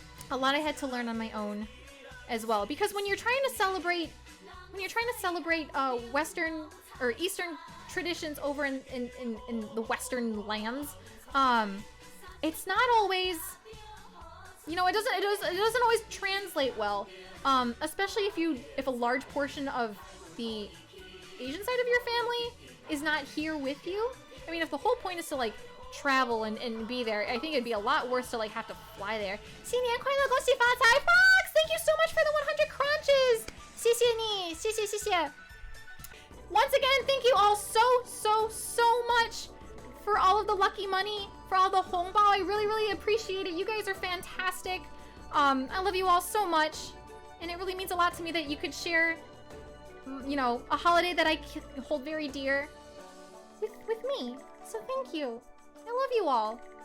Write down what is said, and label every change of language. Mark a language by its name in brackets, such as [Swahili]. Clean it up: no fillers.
[English] A lot I had to learn on my own as well, because when you're trying to celebrate Western or Eastern traditions over in the Western lands, it's not always, you know, it doesn't always translate well, especially if a large portion of the Asian side of your family is not here with you. I mean, if the whole point is to like travel and be there, I think it'd be a lot worse to like have to fly there. [Chinese] 新年快乐，恭喜发财 Fox! [English] Thank you so much for the 100 crunches! [Chinese] 谢谢你，谢谢谢谢。 [English] Once again, thank you all so much for all of the lucky money, for all the hongbao. I really appreciate it. You guys are fantastic. I love you all so much, and it really means a lot to me that you could share, you know, a holiday that I hold very dear with me. So thank you. I love you all.